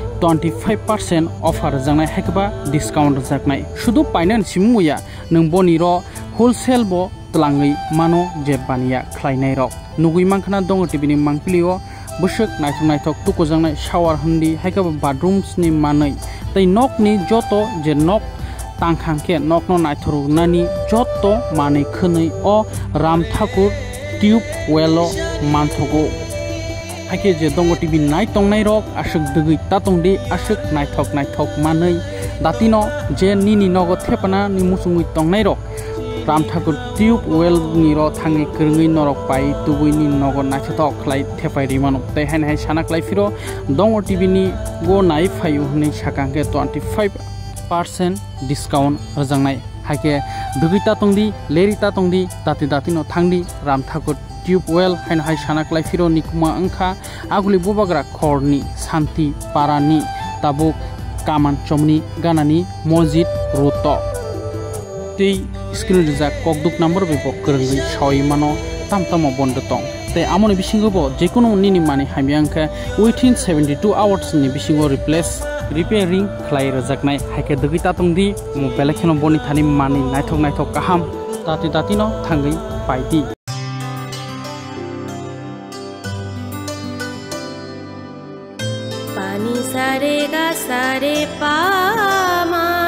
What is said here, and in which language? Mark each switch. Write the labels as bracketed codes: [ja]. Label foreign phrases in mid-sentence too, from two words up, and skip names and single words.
[trp] 25% offer jangnai haikeba discount jaknai shudu painan simuya nung boni ro wholesale bo tlangai mano je bania khlainai rok nugui mangkhana dongo tv ni mangpilio bushuk naithok tuko jangnai shower hundi haikaba bathrooms ni manai tai nok ni joto je nok tangkhangke nok no naithoru nani joto manai khunai o ram thakur tube well manthogo haike je dongo tv nai tongnai rok ashuk dugui tatongdi ashuk naithok manai datino je nini nogo thepana ni musungui tongnai rok Ram Thakur tube well ni ro thangi krungi norok pai tubui ni nogo naithok khlai thepai rimano tai hai sana klai firo dongo tv ni go nai phayu ni sakangke 25% discount rajangnai haike dugita tongdi lerita tongdi dati no thangdi Ram Thakur tube well hai sana klai firo nikuma angkha aguli bubagra khorni Shanti Parani tabuk Kaman Chomni ganani Mojid Roto tei screen rijak kokduk number be bokrungi soi mano tamtamo bondotong tei amoni bisingo bo jekono nini mani hamyangkha [en] within 72 hours [trp] ni bisingo repairing khlai rajaknai haike dugita tongdi mobile kheno boni thani mani naithok kaham tati no thangai paidi pani sare ga sare pa ma